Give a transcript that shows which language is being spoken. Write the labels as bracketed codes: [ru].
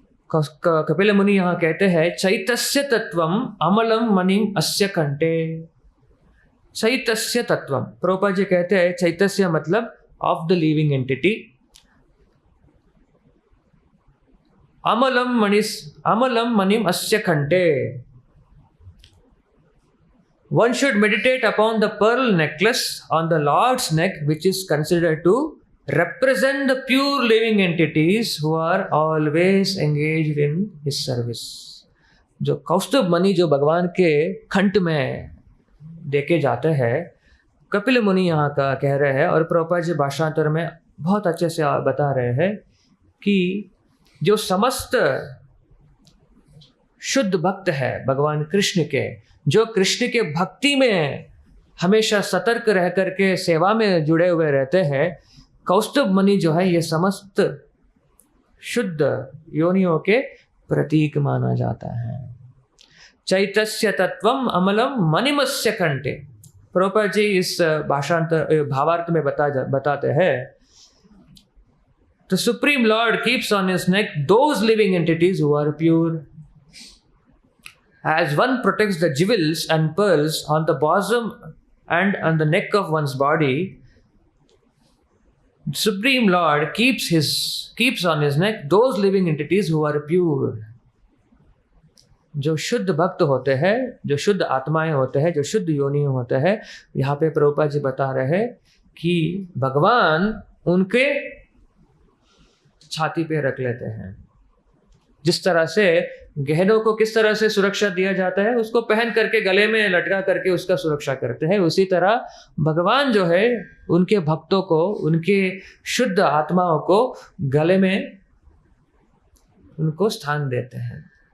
[hi] कपिल मुनि यहाँ कहते हैं [sa] चैतस्य तत्वम अमलम मणिम अस्य कंठे। चैतस्य तत्वम, [hi] प्रभुपाद जी कहते हैं चैतस्य मतलब [en] of the living entity, [sa] अमलम मणिम अस्य कंठे। [en] One should meditate upon the pearl necklace on the Lord's neck, which is considered to represent the pure living entities who are always engaged in His service. [hi] जो कौस्तुभ मणि जो भगवान के कंठ में देखे जाते हैं, कपिल मुनि यहाँ का कह रहे हैं और प्रभुपाद जी भाषांतर में बहुत अच्छे से बता रहे हैं कि जो समस्त शुद्ध भक्त है भगवान कृष्ण के, जो कृष्ण के भक्ति में हमेशा सतर्क रह करके सेवा में जुड़े हुए रहते हैं, कौस्तुभ मणि जो है ये समस्त शुद्ध योनियों के प्रतीक माना जाता है। [sa] चैतस्य तत्वम अमलम मणिमस्य कंठे। [hi] प्रभुपाद जी इस भावार्थ में बताते हैं [en] The Supreme Lord keeps on his neck those living entities who are pure. As one protects the jewels and pearls on the bosom and on the neck of one's body, Supreme Lord keeps on his neck those living entities who are pure. [hi] जो शुद्ध भक्त होते हैं, जो शुद्ध आत्माएं होते हैं, जो शुद्ध योनि होते हैं, यहाँ पे प्रभुपाद जी बता रहे हैं कि भगवान उनके छाती पे रख लेते हैं। जिस तरह से गहनों को किस तरह से सुरक्षा दिया जाता है, उसको पहन करके गले में लटका करके उसका सुरक्षा करते हैं, उसी तरह भगवान जो है उनके भक्तों को, उनके शुद्ध आत्माओं को गले में उनको स्थान देते हैं।